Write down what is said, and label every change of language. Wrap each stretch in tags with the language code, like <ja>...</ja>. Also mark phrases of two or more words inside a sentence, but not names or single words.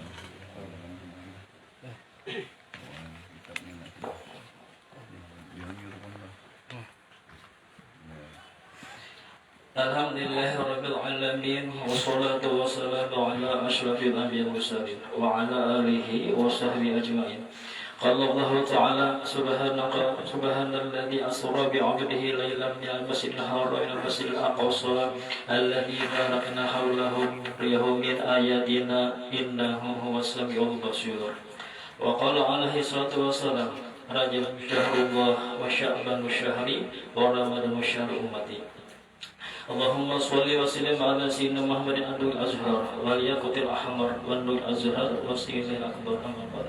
<ar>الحمد لله رب العالمين والصلاة والسلام على أشرف الأنبياء والمرسلين وعلى آله وصحبه أجمعين. قال الله تعالى سبحان الذي أسرى بعبده ليلا من المسجد الحرام إلى المسجد الأقصى الذي باركنا حوله لنريه من آياتنا إنه هو السميع البصير. وقال عليه الصلاة والسلام رجب شهر الله وشعبان شهري ورمضان شهر أمتي. اللهم صل وسلم على سيدنا محمد عد الأزهر والياقوت الأحمر والنور الأزهر واصل الأكبر عنبر.</ar>